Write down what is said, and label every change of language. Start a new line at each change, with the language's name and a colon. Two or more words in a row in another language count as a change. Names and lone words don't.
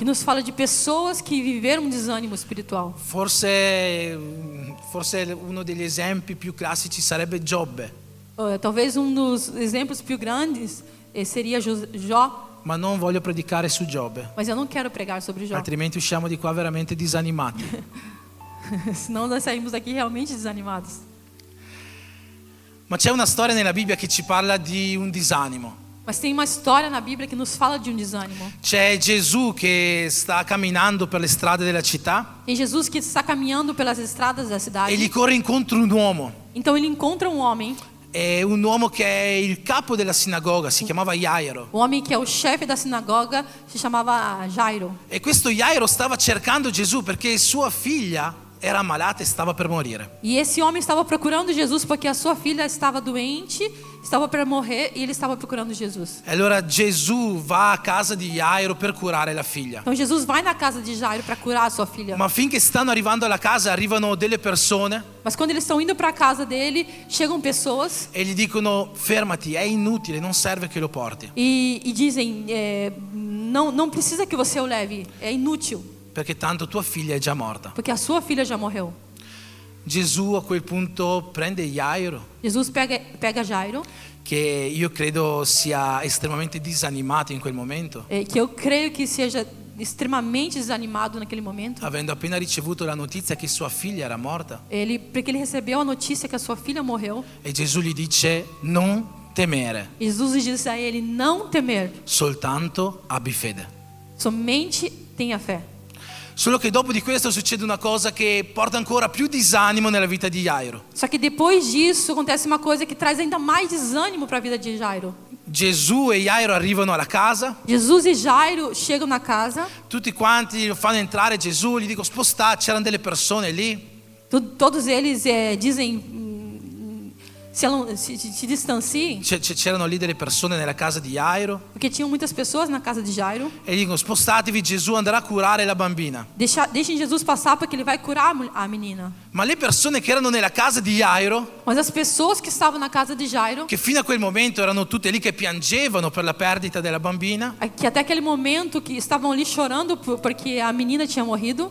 Portuguese: que nos fala de pessoas que viveram um desânimo espiritual.
Italian: Forse uno degli esempi più classici sarebbe Giobbe,
Portuguese: Talvez dos exemplos più grandes seria Jó,
Italian: ma non voglio predicare su Giobbe,
Portuguese: mas eu não quero pregar sobre Jó.
Italian: altrimenti usciamo di qua veramente disanimati.
Portuguese: Senão nós saímos daqui realmente desanimados.
Italian: Ma c'è una storia nella Bibbia che ci parla di un disanimo.
Portuguese: Mas tem uma história na Bíblia que nos fala de um desânimo.
Italian: C'è Gesù che sta camminando per le strade della città
Portuguese: Tem Jesus que está caminhando pelas estradas da e cidade.
Italian: gli corre incontro un uomo
Portuguese: Então ele encontra um homem
Italian: è un uomo che è il capo della sinagoga, si chiamava Jairo.
Portuguese: O homem que é o chefe da sinagoga se chamava Jairo.
Italian: E questo Jairo stava cercando Gesù perché sua figlia era malata e stava per morire.
Portuguese: E esse homem estava procurando Jesus porque a sua filha estava doente, estava para morrer e ele estava procurando Jesus.
Italian: E allora Gesù va a casa di Jairo per curare la figlia.
Portuguese: Então Jesus vai na casa de Jairo para curar a sua filha.
Italian: Ma finché stanno arrivando alla casa arrivano delle persone
Portuguese: Mas quando eles estão indo para a casa dele, chegam pessoas
Italian: e gli dicono fermati, è inutile, non serve che lo porti.
Portuguese: e dizem, não precisa que você o leve, é inútil,
Italian: Perché tanto tua figlia è già morta.
Portuguese: porque a sua filha já morreu.
Italian: Gesù a quel punto prende Jairo,
Portuguese: Jesus pega Jairo,
Italian: che io credo sia estremamente disanimato in quel momento,
Portuguese: que eu creio que seja extremamente desanimado naquele momento.
Italian: avendo appena ricevuto la notizia che sua figlia era morta.
Portuguese: Porque ele recebeu a notícia que a sua filha morreu.
Italian: E Gesù gli dice non temere,
Portuguese: Jesus disse a ele não temer,
Italian: soltanto abbi fede.
Portuguese: somente tenha fé.
Italian: Solo che dopo di questo succede una cosa che porta ancora più disanimo nella vita di Jairo.
Portuguese: Só que depois disso acontece uma coisa que traz ainda mais desânimo para a vida de Jairo.
Italian: Gesù e Jairo arrivano alla casa,
Portuguese: Jesus e Jairo chegam na casa,
Italian: tutti quanti lo fanno entrare Gesù, gli dico spostate, c'erano delle persone lì.
Portuguese: todos eles dizem se distanciem,
Italian: C'erano lì delle persone nella casa di Jairo
Portuguese: porque tinham muitas pessoas na casa de Jairo.
Italian: e gli dicono spostatevi, Gesù andrà a curare la bambina.
Portuguese: Deixem Jesus passar porque ele vai curar a menina.
Italian: Ma le persone che erano nella casa di Jairo,
Portuguese: Mas as pessoas que estavam na casa de Jairo,
Italian: che fino a quel momento erano tutte lì che piangevano per la perdita della bambina,
Portuguese: que até aquele momento que estavam ali chorando porque a menina tinha morrido,